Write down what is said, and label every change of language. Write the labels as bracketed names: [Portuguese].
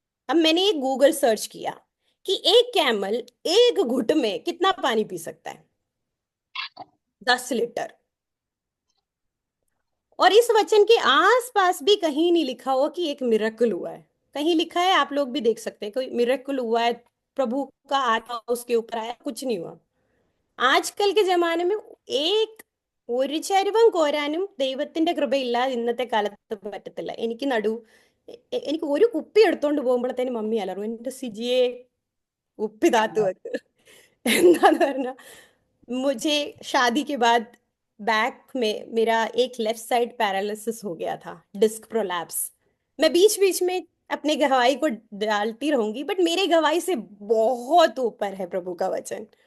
[Hindi] अब मैंने एक गूगल सर्च किया कि एक कैमल एक घुट में कितना पानी पी सकता है। 10 लीटर। और इस वचन के आसपास भी कहीं नहीं लिखा हुआ कि एक मिरेकल हुआ है। कहीं लिखा है, आप लोग भी देख सकते हैं, कोई मिरेकल हुआ है, प्रभु का आत्मा उसके ऊपर आया, कुछ नहीं हुआ। ആജ്കൽ ജമാനെ में एक [Malayalam] ഒരു ചരിവും കോരാനും ദൈവത്തിന്റെ കൃപയില്ലാതെ ഇന്നത്തെ കാലത്ത് പറ്റത്തില്ല. എനിക്ക് എനിക്ക് ഒരു കുപ്പി എടുത്തോണ്ട് പോകുമ്പോഴത്തേനും മമ്മി അലറും, എന്റെ സിജിയെ കുപ്പി താത്തു വെക്ക്. എന്താന്ന് പറഞ്ഞ, [Hindi] मुझे शादी के बाद बैक में मेरा एक लेफ्ट साइड पैरालिसिस हो गया था, डिस्क प्रोलैप्स। मैं बीच बीच में अपने गवाही को डालती रहूंगी, बट मेरे गवाही से बहुत ऊपर है प्रभु का वचन।